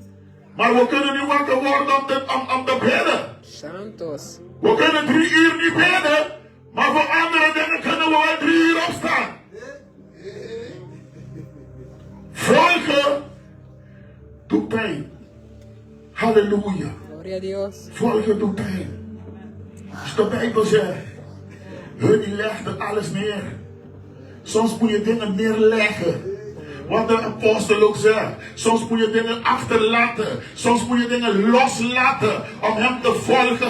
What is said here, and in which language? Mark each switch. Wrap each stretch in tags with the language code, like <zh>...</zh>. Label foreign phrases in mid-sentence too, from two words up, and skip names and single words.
<nl>Maar we kunnen niet wakker worden om te bidden.</nl> <es>Santos.</es> <nl>We kunnen 3 uur niet bidden, maar voor andere dingen kunnen we wel 3 uur opstaan. Volgen doet pijn. Halleluja.</nl> <es>Gloria a Dios.</es> <nl>Volgen doet pijn. Dus de Bijbel zegt, hun die legden alles neer. Soms moet je dingen neerleggen. Wat de apostel ook zegt. Soms moet je dingen achterlaten. Soms moet je dingen loslaten om hem te volgen.</nl>